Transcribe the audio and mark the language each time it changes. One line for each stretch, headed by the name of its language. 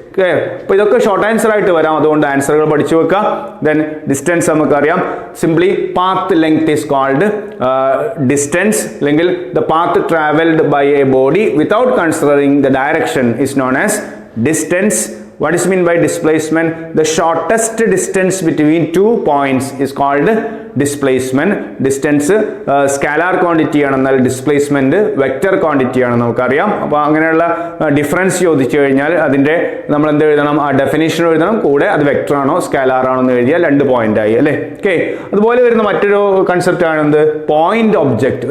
Malayalam: Okay, അപ്പോൾ ഇതൊക്കെ short answer ആയിട്ട് വരാം, അതുകൊണ്ട് ആൻസറുകൾ പഠിച്ചു വെക്കുക.
English: then distance
Malayalam: നമുക്കറിയാം.
English: simply path length is called distance,
Malayalam: അല്ലെങ്കിൽ
English: The path travelled by a body without considering the direction is known as distance. What is mean by displacement? The shortest distance between 2 points is called displacement.
Malayalam: Distance scalar quantity ആണെന്നാൽ displacement vector quantity ആണെന്ന് നമുക്കറിയാം. അപ്പോൾ അങ്ങനെയുള്ള difference ചോദിച്ചു കഴിഞ്ഞാൽ അതിൻ്റെ നമ്മൾ എന്ത് എഴുതണം? ആ ഡെഫിനേഷൻ എഴുതണം. കൂടെ അത് വെക്റ്റർ ആണോ സ്കാലാർ ആണോ എന്ന് എഴുതിയാൽ 2 പോയിന്റ് ആയി അല്ലേ. ഓക്കെ, അതുപോലെ വരുന്ന മറ്റൊരു കൺസെപ്റ്റ് ആണെന്ത്? Point object.